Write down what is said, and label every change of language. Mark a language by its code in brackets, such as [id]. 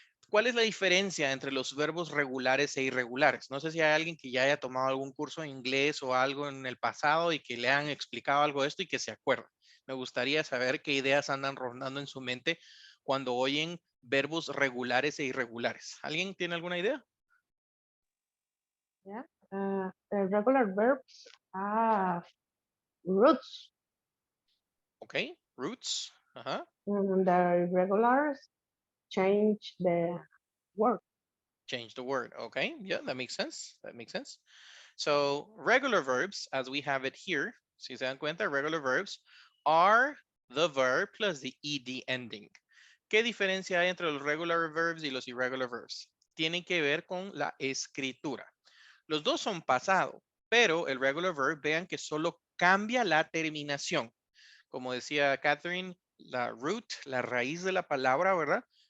[es] ¿Cuál es la diferencia entre los verbos regulares e irregulares? No sé si hay alguien que ya haya tomado algún curso de inglés o algo en el pasado y que le han explicado algo de esto y que se acuerda. Me gustaría saber qué ideas andan rondando en su mente cuando oyen verbos regulares e irregulares. ¿Alguien tiene alguna idea? Yeah. [en] The regular verbs have roots, Ok, roots. Ajá. and the irregulars change the word. Change the word. Okay, yeah, that makes sense. That makes sense. So regular verbs, as we have it here, [es] si se dan cuenta, [en] regular verbs are the verb plus the ed ending. [es] ¿Qué diferencia hay entre los regular verbs y los irregular verbs? Tienen que ver con la escritura. Los dos son pasado, pero el regular verb, vean que solo cambia la terminación. Como decía Catherine, la root, la raíz de la palabra, ¿verdad?